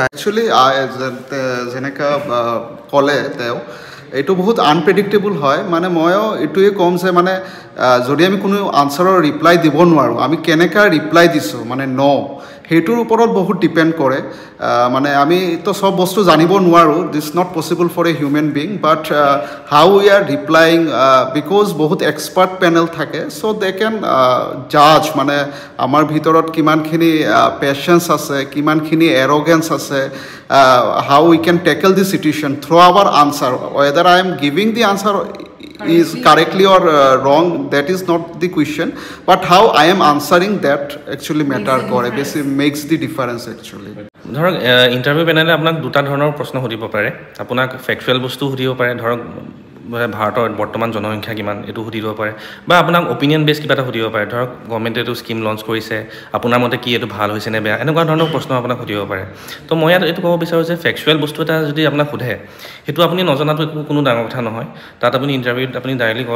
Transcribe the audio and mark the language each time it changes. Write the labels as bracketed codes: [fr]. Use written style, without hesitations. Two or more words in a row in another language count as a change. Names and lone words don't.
[as] একচুৱেলি যেনেকৈ ক'লে তেওঁ এইটো বহুত আনপ্ৰেডিক্টেবল হয় মানে ময়ো এইটোৱে ক'ম যে মানে যদি আমি কোনো আনচাৰৰ ৰিপ্লাই দিব নোৱাৰোঁ আমি কেনেকৈ ৰিপ্লাই দিছোঁ মানে সেইটোৰ ওপৰত বহুত ডিপেণ্ড কৰে মানে আমিতো চব বস্তু জানিব নোৱাৰোঁ [en] this not possible for a human being but how we are replying because [as] বহুত [en] expert panel [as] থাকে [en] so they can জাজ [as] মানে আমাৰ ভিতৰত কিমানখিনি পেচেঞ্চ আছে কিমানখিনি এৰগেঞ্চ আছে [en] how we can tackle the situation through our answer whether I am giving the answer is correctly or wrong that is not the question but how I am answering that actually matter kore basic makes the difference actually [as] ধৰক [en] interview panel [as] আপোনাক দুটা ধৰণৰ প্ৰশ্ন সুধিব পাৰে আপোনাক ফেক্টুৱেল বস্তু সুধিব পাৰে ধৰক ভাৰতৰ বৰ্তমান জনসংখ্যা কিমান এইটো সুধিব পাৰে বা আপোনাক [en] opinion based [as] কিবা এটা সুধিব পাৰে ধৰক গভৰ্ণমেণ্টে এইটো [en] scheme launch [as] কৰিছে আপোনাৰ মতে কি এইটো ভাল হৈছে নে বেয়া এনেকুৱা ধৰণৰ প্ৰশ্ন আপোনাক সুধিব পাৰে তো মই ইয়াত এইটো ক'ব বিচাৰোঁ যে ফেক্টুৱেল বস্তু এটা যদি আপোনাক সোধে সেইটো আপুনি নজনাটো একো কোনো ডাঙৰ কথা নহয় তাত আপুনি ইণ্টাৰভিউত আপুনি ডাইৰেক্টলি ক'ব